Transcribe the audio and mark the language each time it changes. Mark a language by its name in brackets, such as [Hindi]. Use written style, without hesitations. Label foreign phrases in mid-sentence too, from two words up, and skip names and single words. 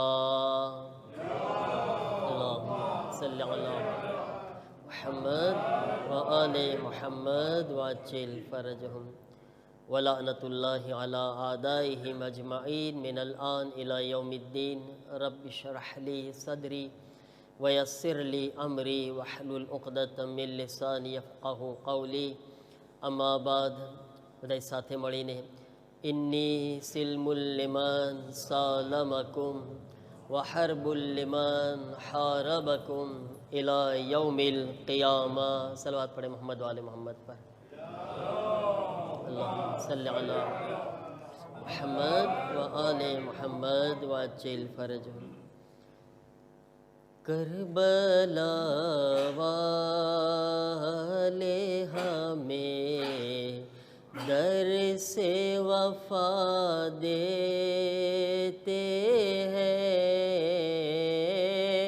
[Arabic] اللهم صل على محمد وآل محمد وعجل فرجهم ولعنة الله على أعدائهم أجمعين من الآن إلى يوم الدين. رب اشرح لي صدري ويسر لي أمري واحلل عقدة من لساني يفقهوا قولي. أما بعد. [Gujarati] બધા સાથે મળીને [Arabic] إني سلم لمن سالمكم وحرب لمن حاربكم إلى يوم القيامة. [Gujarati] સલવાત પડે મોહમ્મદ વાલે મોહમ્મદ પર. [Arabic] اللهم صل على محمد وآل محمد وعجل فرجهم. [Hindi] करबला वाले हमें दर से वफा देते हैं.